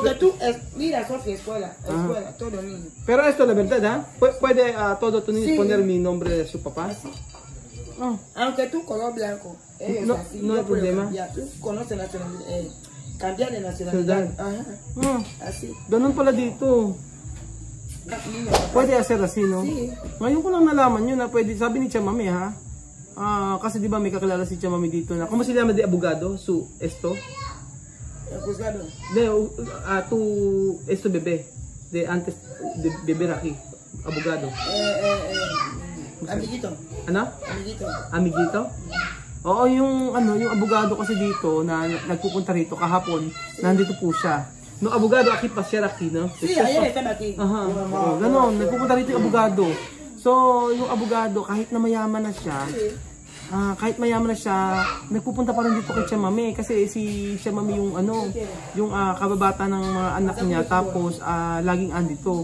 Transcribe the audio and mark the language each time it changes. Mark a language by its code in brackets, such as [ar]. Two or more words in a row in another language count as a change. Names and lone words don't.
[es] porque tú, mira, Sofía, escuela, todo niño. Pero esto es la verdad, ¿ah? Puede todo tu niño Sí. poner mi nombre de su papá. Aunque tú color blanco, ellos No, así, no yo hay puedo problema. cambiar. Tú conoces nacionalidad, cambiar de nacionalidad. Ajá, así. [tl] Ganun pala dito. [es] Niño, Pwede hacer así, no? Sí. [tl] Ngayon ko lang nalaman yun na pwede. Sabi ni Chamame, ha? Kasi di ba may kakilala si Chamame dito na. [es] ¿Cómo se llama de abogado? Esto? el juzgado. Esto bebé. De antes, de bebé aquí. Abogado. Amiguito, [tl] Ano? [es] amiguito. Amiguito? [tl] Oo, yung abogado kasi dito na nagpupunta rito kahapon, nandito po siya. [es] No, abogado aquí [tl] pa siya [es] aquí, no? Sí, ayer están aquí. Aha. [tl] Ganon, nagpupunta rito yung abogado. So, yung abogado, kahit na mayaman na siya, nagpupunta pa rin dito kay Chamame kasi si Chamame yung kababata ng mga anak niya, tapos laging andito.